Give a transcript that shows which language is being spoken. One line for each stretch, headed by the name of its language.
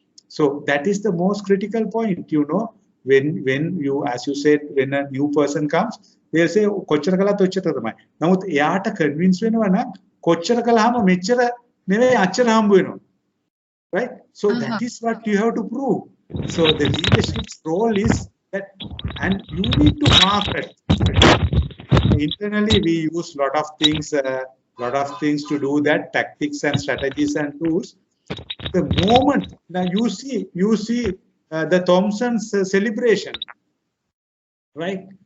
English: So that is the most critical point, you know. When you, as you said, when a new person comes, they'll say
Sinhala: කොච්චර කළත් ඔච්චර තමයි. නමුත් එයාට convince වෙනවා නම් කොච්චර කළාම මෙච්චර නෙවෙයි අච්චර හම්බ වෙනවා.
English: Right? So that is what you have to prove. So the leadership's role is that, and you need to market. Internally, we use lot of things to do that, tactics and strategies and tools. The moment now you see the Thompson's celebration, right?